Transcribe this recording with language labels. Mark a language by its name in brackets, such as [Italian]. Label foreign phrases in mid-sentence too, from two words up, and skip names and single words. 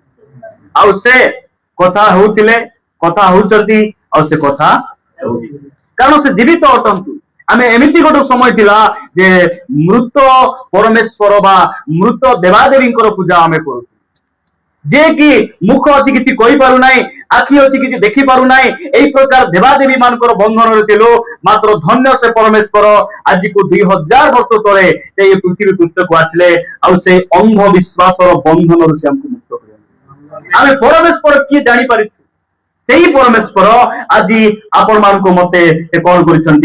[Odia] ଆଉ ସେ କଥା ହଉଥିଲେ, କଥା ହଉଛନ୍ତି, ଆଉ ସେ କଥା କାରଣ ସେ ଜୀବିତ ଅଟନ୍ତି। ଆମେ ଏମିତି ଗୋଟେ ସମୟ ଥିଲା ଯେ ମୃତ ପରମେଶ୍ୱର ବା ମୃତ ଦେବାଦେବୀଙ୍କର ପୂଜା ଆମେ କରୁ, ଯେ କି ମୁଖ ଅଛି କିଛି କହିପାରୁ ନାହିଁ, ଆଖି ଅଛି କିଛି ଦେଖି ପାରୁ ନାହିଁ, ଏଇ ପ୍ରକାର ଦେବାଦେବୀ ମାନଙ୍କର ବନ୍ଧନରେ ଥିଲୁ। ମାତ୍ର ଧନ୍ୟ ସେ ପରମେଶ୍ୱର ଆଜିକୁ 2000 ବର୍ଷ ତଳେ এই ପୃଥିବୀ ପୃଷ୍ଠକୁ ଆସିଲେ, ଆଉ ସେଇ ଅନ୍ଧ ବିଶ୍ୱାସର ବନ୍ଧନରୁ ସେ ଆମକୁ ମୁକ୍ତ କରିଲେ। ଆମେ ପରମେଶ୍ୱର କିଏ ଜାଣିପାରିଛୁ? ସେଇ ପରମେଶ୍ୱର ଆଜି ଆପଣ ମାନଙ୍କୁ ମତେ କଣ କରିଛନ୍ତି?